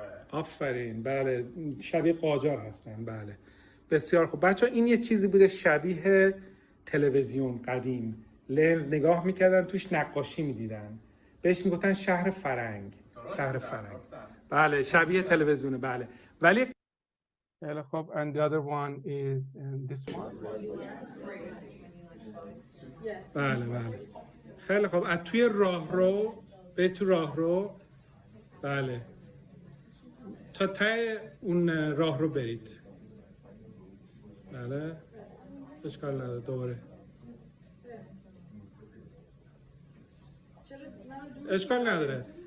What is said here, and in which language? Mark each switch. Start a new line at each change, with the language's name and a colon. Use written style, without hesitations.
Persian: آفرین، بله شبیه قاجار هستن. بله بسیار خوب بچه ها، این یه چیزی بوده شبیه تلویزیون قدیم، لنز نگاه میکردن توش نقاشی میدیدن، بهش میگفتن شهر فرنگ. شهر فرنگ، بله شبیه تلویزیونه. بله ولی خیلی خوب.
English: and the other one is this one.
Persian: بله بله خیلی خوب. از توی راهرو به تو راهرو، بله تا ته اون راهرو برید. بله اشکال نداره. دوباره اشکال نداره.